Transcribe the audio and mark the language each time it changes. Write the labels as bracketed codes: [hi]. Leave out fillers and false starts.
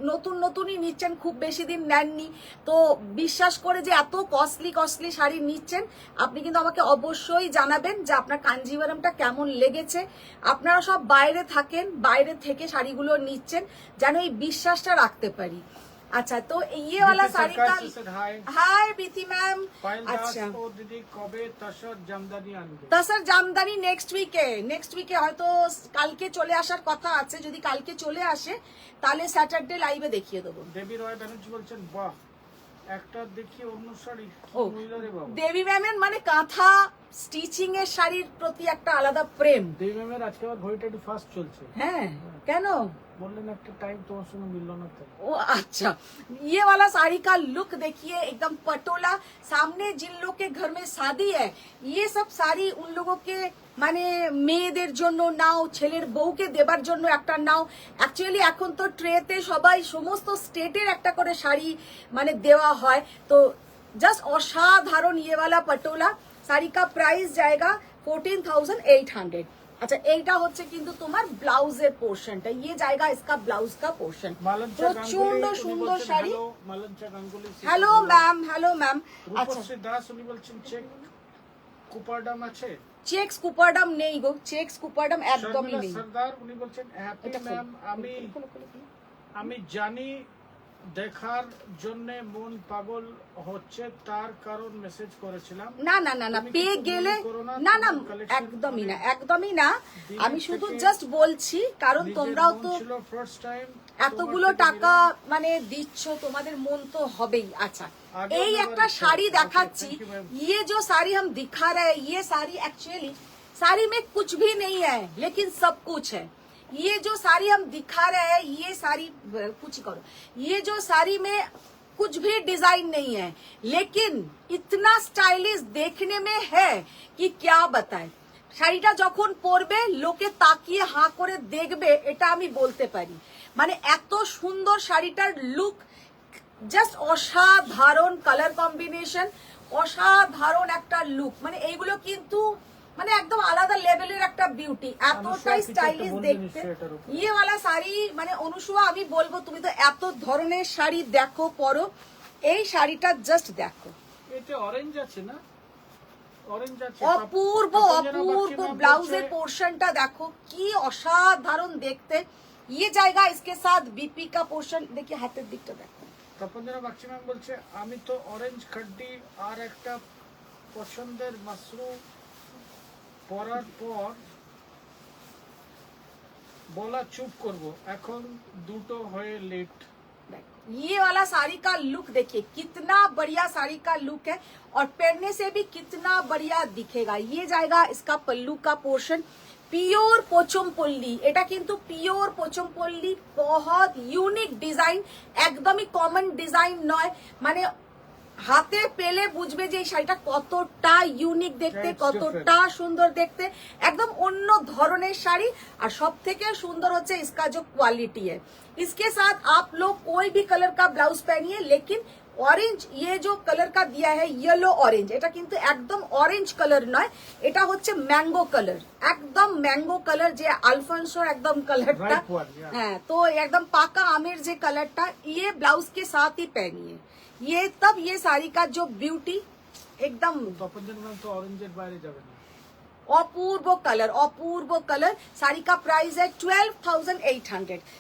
[bn] নতুন নতুনই নিচ্ছেন, খুব বেশি দিন নেননি, তো বিশ্বাস করে যে এত কস্টলি শাড়ি নিচ্ছেন, আপনি কিন্তু আমাকে অবশ্যই জানাবেন যে আপনার কাঞ্জিভারমটা কেমন লেগেছে। আপনারা সব বাইরে থাকেন, বাইরে থেকে শাড়িগুলো নিচ্ছেন, যেন এই বিশ্বাসটা রাখতে পারি। [hi] अच्छा तो ये वाला साड़ी का हाय बीती मैम। अच्छा [bn] দিদি কবে তসর জামদানি আনবে? তসর জামদানি নেক্সট উইকে হয়তো কালকে চলে আসার কথা আছে, যদি কালকে চলে আসে তাহলে স্যাটারডে লাইভে দেখিয়ে দেবো। দেবী রয় ব্যানার্জি বলছেন বাহ একটা দেখি অন্য শাড়ি ও দেবী ম্যামের মানে কাঁথা স্টিচিং এর শাড়ির প্রতি একটা আলাদা প্রেম। দেবী ম্যামের আজকে আবার ঘড়িটা একটু ফাস্ট চলছে। হ্যাঁ কেন [hi] बोलने लगता टाइम तो उसमें मिलना ना था। ओ अच्छा, ये वाला साड़ी का लुक देखिए, एकदम पटोला। सामने जिन लोग के घर में शादी है, ये सब साड़ी उन लोगों के [bn] মানে মেয়েদের জন্য নাও, ছেলের বউকে দেবার জন্য একটা নাও। অ্যাকচুয়ালি এখন তো ট্রেতে সবাই সমস্ত স্টেটের একটা করে শাড়ি মানে দেওয়া হয়, তো জাস্ট অসাধারণ [hi] ये वाला पटोला [bn] শাড়ি [hi] का प्राइस जाएगा [bn] 14,800। আচ্ছা এইটা হচ্ছে কিন্তু তোমার ব্লাউজের পোর্শনটা, ইয়ে জায়গা [hi] ইসকা ব্লাউজ কা পোর্শন। [bn] প্রচন্ড সুন্দর শাড়ি। Hello ma'am. আচ্ছা দাস উনি বলছেন চেক কুপারডাম আছে? চেক্স কুপারডাম নেই গো, চেক্স কুপারডাম একদমই নেই। সরদার উনি বলছেন হ্যাপি ম্যাম, আমি জানি দেখার জন্য মন পাগল হচ্ছে, তার কারণ মেসেজ করেছিলাম। না পেয়ে গেলে না একদমই না। আমি শুধু জাস্ট বলছি কারণ তোমরাও তো এতগুলো টাকা মানে দিচ্ছ, তোমাদের মন তো হবেই। আচ্ছা এই একটা শাড়ি দেখাচ্ছি, [hi] ये जो साड़ी हम दिखा रहे हैं, ये साड़ी एक्चुअली साड़ी में कुछ भी नहीं है लेकिन सब कुछ है। ये जो साड़ी हम दिखा रहे हैं, ये साड़ी कुछ करो, ये जो साड़ी में कुछ भी डिजाइन नहीं है लेकिन इतना स्टाइलिश देखने में है कि क्या बताए। [bn] শাড়িটা যখন পরবে লোকে তাকিয়ে হাঁ করে দেখবে, এটা আমি বলতে পারি। মানে এত সুন্দর শাড়িটার লুক, জাস্ট অসাধারণ কালার কম্বিনেশন, অসাধারণ একটা লুক, মানে এইগুলো কিন্তু মানে একদম আলাদা লেভেলের একটা বিউটি, এতটাই স্টাইলিশ দেখতে। ইয়ে वाला শাড়ি মানে অনুসুয়া আমি বলবো তুমি তো এত ধরনের শাড়ি দেখো পরো, এই শাড়িটা জাস্ট দেখো। এটা অরেঞ্জ আছে না? অরেঞ্জ আছে, অপূর্ব ব্লাউজের পোর্শনটা দেখো কি অসাধারণ দেখতে। [hi] ये जाएगा इसके साथ बीपी का पोर्शन, देखिए [bn] হাতের দিকটা দেখো। তপনজনা বাগচি ম্যাম বলছে আমি তো অরেঞ্জ খড্ডি আর একটা পছন্দের মাশরু পরার পর বলা চুপ করব, এখন দুটো হয়ে লেট। [hi] ये वाला साड़ी का लुक देखिए, कितना बढ़िया साड़ी का लुक है और पहनने से भी कितना बढ़िया दिखेगा। ये जाएगा इसका पल्लू का पोर्शन, [bn] পিওর পোচমপল্লী, এটা কিন্তু পিওর পোচমপল্লী, বহুত ইউনিক ডিজাইন, একদমই কমন ডিজাইন নয়। মানে হাতে পেলে বুঝবে যে এই শাড়িটা কতটা ইউনিক দেখতে, কতটা সুন্দর দেখতে, একদম অন্য ধরনের শাড়ি। আর সব থেকে সুন্দর হচ্ছে [hi] इसका जो क्वालिटी है। इसके साथ आप लोग कोई भी कलर का ब्लाउज पहनिए, लेकिन [bn] অরেঞ্জ [hi] ये जो कलर का दिया है येलो ऑरेंज, [bn] এটা কিন্তু একদম অরেঞ্জ কালার নয়, এটা হচ্ছে ম্যাঙ্গো কালার, একদম ম্যাঙ্গো কালার, যে আলফানসোর একদম কালারটা। হ্যাঁ তো একদম পাকা আমের যে কালারটা, [hi] ये ब्लाउज के साथ ही पहनिए, ये तब ये साड़ी का जो ब्यूटी एकदम। [bn] তপনজনা ম্যাম তো অরেঞ্জের বাইরে যাবে না। অপূর্ব কালার। [hi] শাড়ি का प्राइस है 12,800।